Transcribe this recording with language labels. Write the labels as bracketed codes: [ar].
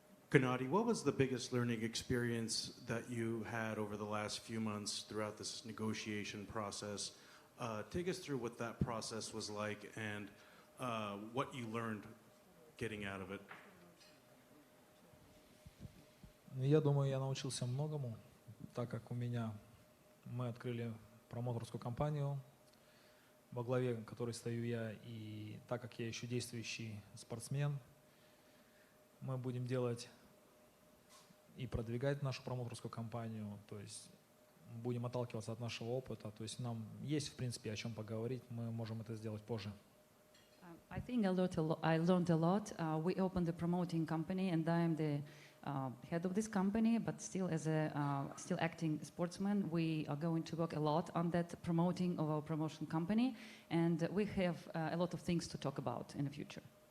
[en] Gennady, what was the biggest learning experience that you had over the last few months throughout this negotiation process? Take us through what that process was like and what you learned getting out of it. [ru] Я думаю, я научился многому, так как мы открыли промоутерскую компанию, во главе которой стою я, и так как я еще действующий спортсмен, мы будем делать и продвигать нашу промоутерскую компанию, то есть будем отталкиваться от нашего опыта, то есть нам есть, в принципе, о чем поговорить, мы можем это сделать позже. [en] I think I learned a lot. We opened the promoting company, and I am the head of this company, but still as a still acting sportsman, we are going to work a lot on that promoting of our promotion company, and we have a lot of things to talk about in the future.